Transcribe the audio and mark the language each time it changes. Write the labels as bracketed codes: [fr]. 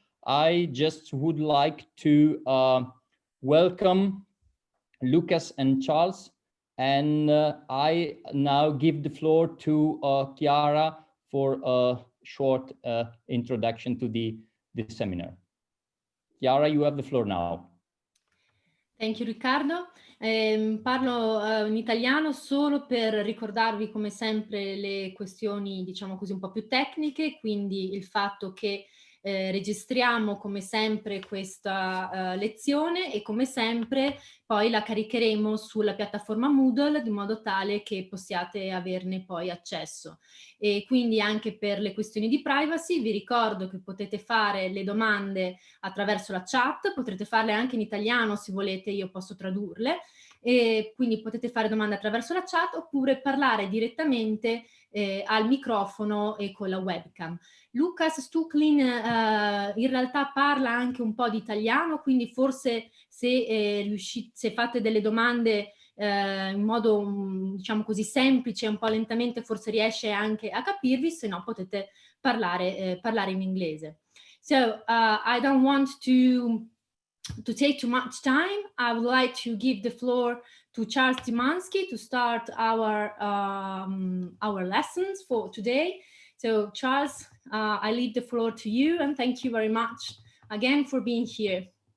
[en] I just would like to welcome Lucas and Charles, and I now give the floor to Chiara for a short introduction to the seminar. Chiara, you have the floor now. Thank you, Riccardo. [it] Parlo in italiano solo per ricordarvi come sempre le questioni, diciamo così, un po' più tecniche, quindi il fatto che registriamo come sempre questa lezione e come sempre poi la caricheremo sulla piattaforma Moodle di modo tale che possiate averne poi accesso. E quindi anche per le questioni di privacy vi ricordo che potete fare le domande attraverso la chat, potrete farle anche in italiano se volete, io posso tradurle, e quindi potete fare domande attraverso la chat oppure parlare direttamente al microfono e con la webcam. Lucas Stuklin in realtà parla anche un po' di italiano, quindi forse se fate delle domande in modo diciamo così semplice, un po' lentamente, forse riesce anche a capirvi, se no potete parlare in inglese. [en] So I don't want to take too much time. I would like to give the floor to Charles Szymanski to start our lessons for today. So Charles, I leave the floor to you, and thank you very much again for being here.